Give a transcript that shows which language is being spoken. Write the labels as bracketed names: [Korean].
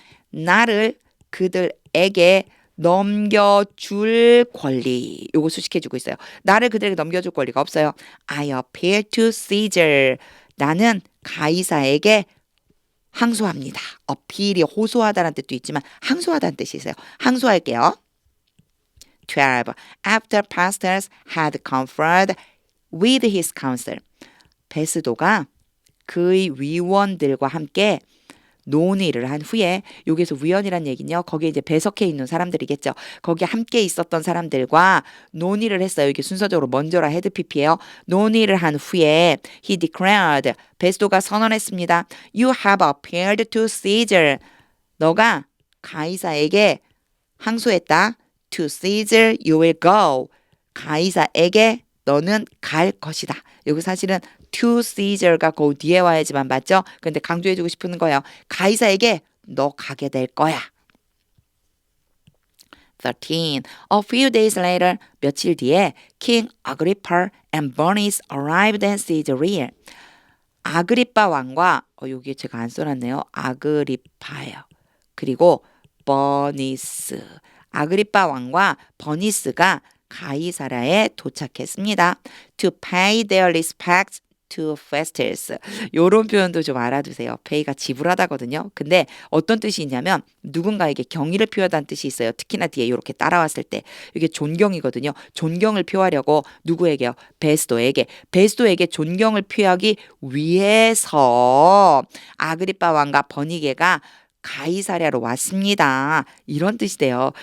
[Korean] 나를 그들에게 넘겨줄 권리. 요거 수식해주고 있어요. 나를 그들에게 넘겨줄 권리가 없어요. [English] I appeal to Caesar. [Korean] 나는 가이사에게 항소합니다. appeal이 호소하다라는 뜻도 있지만 항소하다는 뜻이 있어요. 항소할게요. 12. [English] After pastors had conferred with his council. [Korean] 베스도가 그의 위원들과 함께 논의를 한 후에 여기서 위원이란 얘기는요. 거기에 이제 배석해 있는 사람들이겠죠. 거기에 함께 있었던 사람들과 논의를 했어요. 이게 순서적으로 먼저라 헤드 PP예요. 논의를 한 후에 [English] he declared [Korean] 베스도가 선언했습니다. [English] You have appealed to Caesar. [Korean] 너가 가이사에게 항소했다. [English] To Caesar you will go. [Korean] 가이사에게 너는 갈 것이다. 여기 사실은 [English] to Caesar [Korean] 가 그 뒤에 와야지만 맞죠? 근데 강조해주고 싶은 거예요. 가이사에게 너 가게 될 거야. 13. [English] A few days later, [Korean] 며칠 뒤에 [English] King Agrippa and Bernice arrived at Caesarea. [Korean] 아그리빠 왕과 여기 제가 안 써놨네요. 아그리파예요. 그리고 버니스. 아그리빠 왕과 버니스가 가이사라에 도착했습니다. [English] To pay their respects to Festus. [Korean] 요런 표현도 좀 알아두세요. pay가 지불하다거든요. 근데 어떤 뜻이 있냐면 누군가에게 경의를 표하다는 뜻이 있어요. 특히나 뒤에 이렇게 따라왔을 때 이게 존경이거든요. 존경을 표하려고 누구에게요? 베스도에게. 베스도에게 존경을 표하기 위해서 아그리빠 왕과 버니게가 가이사랴로 왔습니다. 이런 뜻이 돼요.